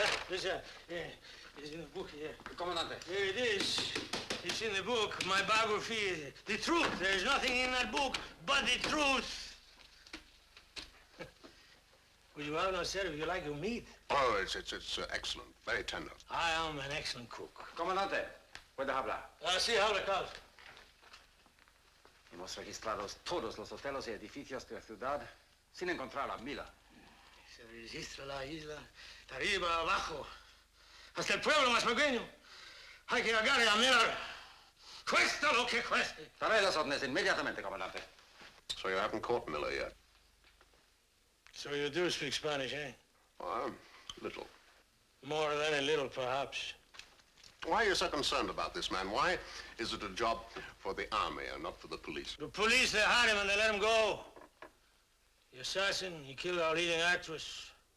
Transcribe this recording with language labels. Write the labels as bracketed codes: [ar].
[en] It's in the book here. [es] Comandante. [en] Here it is. It's in the book, my biography. The truth. There's nothing in that book but the truth. Would you have no said if you like your meat? Oh, it's excellent. Very tender. I am an excellent cook. [es] Comandante, ¿puedes hablar? Sí, habla, Carlos. Hemos registrado todos los hoteles y edificios de la ciudad sin encontrar a Miller. Se registra la isla, de arriba, abajo, hasta el pueblo más pequeño. Hay que agarrar a Miller. Cuesta lo que cueste. Daré las órdenes inmediatamente, comandante. [en] So you haven't caught Miller yet? So you do speak Spanish, eh? Well, little. More than a little, perhaps. Why are you so concerned about this man? Why is it a job for the army and not for the police? The police, they had him and they let him go. The assassin, he killed our leading actress.